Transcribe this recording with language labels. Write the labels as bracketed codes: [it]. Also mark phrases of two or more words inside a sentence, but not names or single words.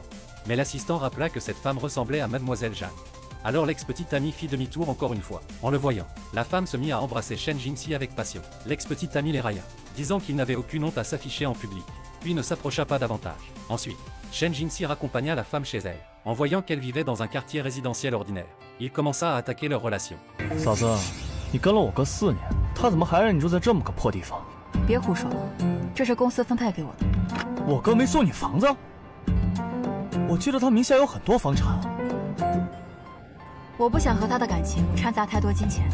[fr] Mais l'assistant rappela que cette femme ressemblait à Mademoiselle Jeanne. Alors l'ex-petit ami fit demi-tour encore une fois. En le voyant, la femme se mit à embrasser Shen Jingxi avec passion. L'ex-petit ami les railla, disant qu'il n'avait aucune honte à s'afficher en public, puis ne s'approcha pas davantage. Ensuite, Shen Jingxi raccompagna la femme chez elle. En voyant qu'elle vivait dans un quartier résidentiel ordinaire, il commença à attaquer leur relation. [zh] 嫂子，你跟了我哥4年，他怎么还让你住在这么个破地方？别胡说，这是公司分配给我的。我哥没送你房子？我记得他名下有很多房产。我不想和他的感情掺杂太多金钱。